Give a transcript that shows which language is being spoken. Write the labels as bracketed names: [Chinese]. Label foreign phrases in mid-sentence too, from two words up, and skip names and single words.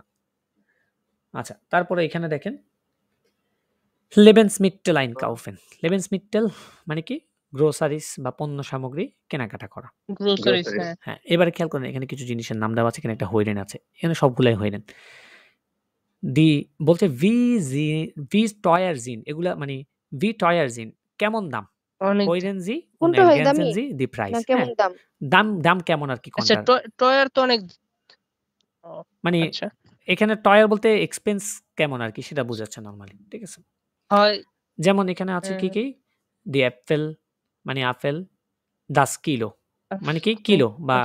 [Bangla] আচ্ছা, তারপরে এখানে দেখেন [German] Lebensmittel einkaufen. [Bangla] লেবেনসমিটটেল মানে কি? গ্রোসারিস বা পণ্য সামগ্রী কেনাকাটা করা। গ্রোসারিস হ্যাঁ। হ্যাঁ, এবারে খেয়াল করেন এখানে কিছু জিনিসের নাম দেওয়া আছে, এখানে একটা হইরেন আছে। এখানে সবগুলাই হইরেন। বলছে [German] wie teuer sind, [Bangla] এগুলা মানে [German] wie teuer sind [Bangla] কেমন দাম? অনেক [German] hören Sie und [Bangla] কোনটা হয় [German] ergänzen [Bangla] দামি [German] sie die Preis। [Bangla] না হ্যাঁ, কেমন দাম দাম কেমন আর কি আচ্ছা কোনটার? টয়ার তো অনেক ও, মানে আচ্ছা এখানে teuer বলতে এক্সপেন্স কেমন আর কি সেটা বোঝাচ্ছে নরমালি। ঠিক আছে? হয় যেমন এখানে আছে হ্যাঁ, কি? [German] die Äpfel [Bangla] মানে আপেল, [German] das Kilo [Bangla] মানে কি? কিলো বা